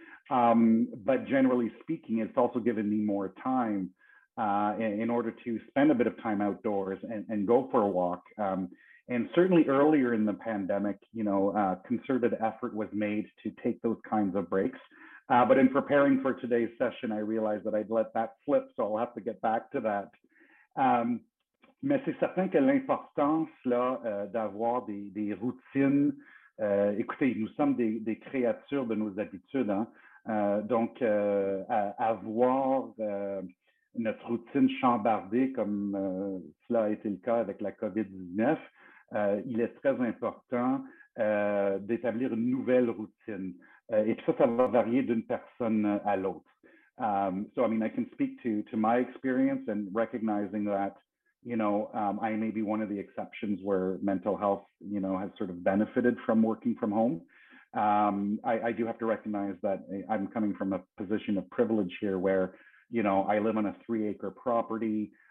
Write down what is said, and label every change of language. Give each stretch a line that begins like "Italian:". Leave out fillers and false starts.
English: But generally speaking, it's also given me more time in order to spend a bit of time outdoors and go for a walk. And certainly earlier in the pandemic, concerted effort was made to take those kinds of breaks. But in preparing for today's session, I realized that I'd let that slip, so I'll have to get back to that.
French: Mais c'est certain que l'importance là d'avoir des routines. Écoutez, nous sommes des créatures de nos habitudes, hein? Donc, avoir notre routine chambardée comme cela a été le cas avec la COVID-19, il est très important d'établir une nouvelle routine. Et ça va varier d'une personne à l'autre.
English: So, I mean, I can speak to my experience and recognizing that, I may be one of the exceptions where mental health, has sort of benefited from working from home. I do have to recognize that I'm coming from a position of privilege here where, I live on a 3-acre property.